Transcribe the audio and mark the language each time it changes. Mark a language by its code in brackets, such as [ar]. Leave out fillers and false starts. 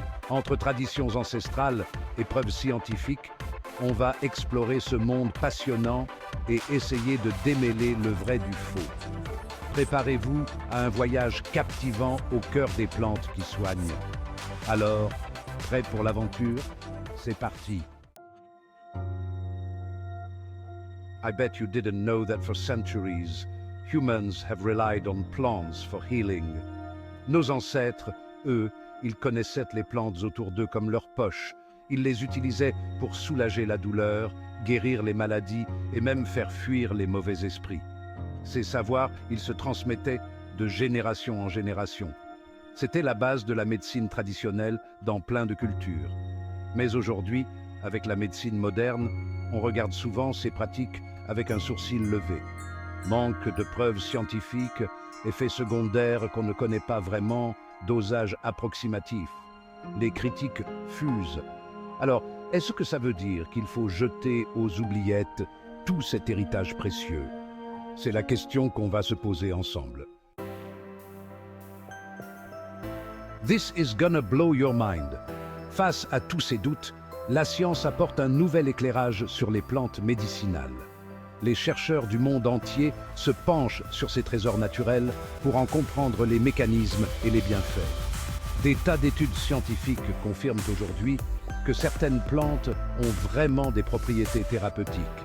[fr] Entre traditions ancestrales et preuves scientifiques, on va explorer ce monde passionnant et essayer de démêler le vrai du faux. Préparez-vous à un voyage captivant au cœur des plantes qui soignent. Alors, prêt pour l'aventure? C'est parti! [en] I bet you didn't know that for centuries, humans have relied on plants for healing. [fr] Nos ancêtres, eux, ils connaissaient les plantes autour d'eux comme leur poche. Ils les utilisaient pour soulager la douleur, guérir les maladies et même faire fuir les mauvais esprits. Ces savoirs, ils se transmettaient de génération en génération. C'était la base de la médecine traditionnelle dans plein de cultures. Mais aujourd'hui, avec la médecine moderne, on regarde souvent ces pratiques avec un sourcil levé. Manque de preuves scientifiques, effets secondaires qu'on ne connaît pas vraiment, dosage approximatif. Les critiques fusent. Alors, est-ce que ça veut dire qu'il faut jeter aux oubliettes tout cet héritage précieux? C'est la question qu'on va se poser ensemble. [en] This is gonna blow your mind. [fr] Face à tous ces doutes, la science apporte un nouvel éclairage sur les plantes médicinales. Les chercheurs du monde entier se penchent sur ces trésors naturels pour en comprendre les mécanismes et les bienfaits. Des tas d'études scientifiques confirment aujourd'hui que certaines plantes ont vraiment des propriétés thérapeutiques.